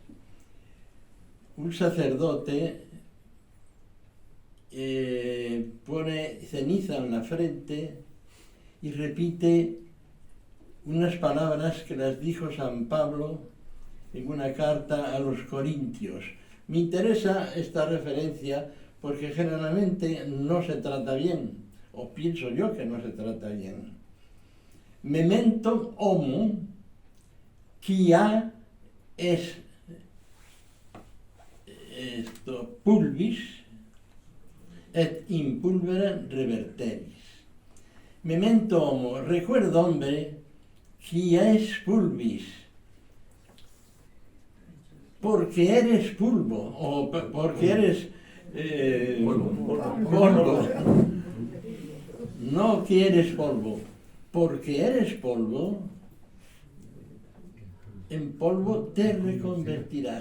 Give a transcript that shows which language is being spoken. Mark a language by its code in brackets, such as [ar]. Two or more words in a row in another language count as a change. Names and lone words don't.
[es] un sacerdote pone ceniza en la frente y repite unas palabras que las dijo San Pablo en una carta a los Corintios. Me interesa esta referencia porque generalmente no se trata bien, o pienso yo que no se trata bien. [la] Memento homo, quia es pulvis et in pulvera reverteris. Memento homo, [es] recuerda, hombre, [la] quia es pulvis, [es] porque eres polvo, o porque eres polvo. No que eres polvo, porque eres polvo, en polvo te reconvertirás.